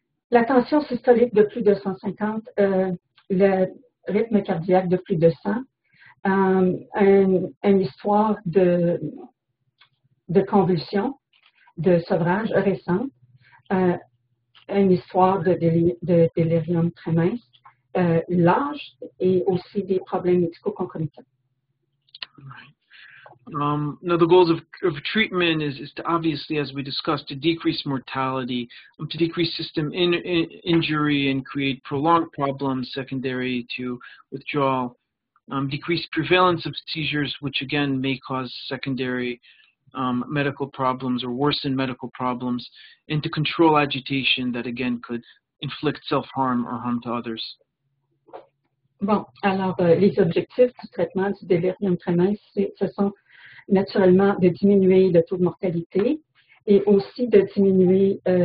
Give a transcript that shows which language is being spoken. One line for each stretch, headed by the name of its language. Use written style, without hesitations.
French: La tension systolique de plus de 150, le rythme cardiaque de plus de 100, une histoire de convulsion, de sevrage récente, une histoire de delirium tremens, l'âge et aussi des problèmes médicaux concomitants.
English: Now, the goals of treatment is to obviously, as we discussed, to decrease mortality, to decrease system injury and create prolonged problems secondary to withdrawal, decrease prevalence of seizures, which again may cause secondary medical problems or worsen medical problems, and to control agitation that again could inflict self-harm or harm to others.
French: Bon, alors les objectifs du traitement du delirium tremens, ce sont naturellement de diminuer le taux de mortalité et aussi de diminuer